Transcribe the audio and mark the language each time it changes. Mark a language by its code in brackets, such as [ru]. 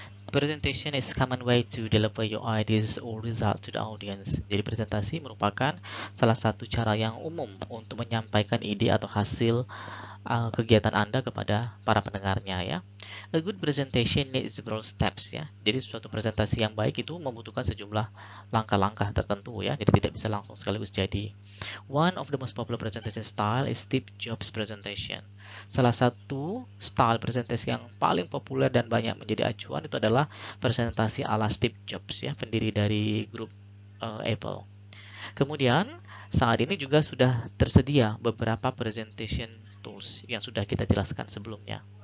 [en] Presentation is a common way to deliver your ideas or results to the audience. [id] Jadi presentasi merupakan salah satu cara yang umum untuk menyampaikan ide atau hasil kegiatan Anda kepada para pendengarnya ya. [en] A good presentation needs several steps ya. [id] Jadi suatu presentasi yang baik itu membutuhkan sejumlah langkah-langkah tertentu ya. Jadi tidak bisa langsung sekaligus jadi. [en] One of the most popular presentation style is Steve Jobs presentation. [id] Salah satu style presentasi yang paling populer dan banyak menjadi acuan itu adalah presentasi ala Steve Jobs ya, pendiri dari grup Apple. Kemudian saat ini juga sudah tersedia beberapa presentation tools yang sudah kita jelaskan sebelumnya.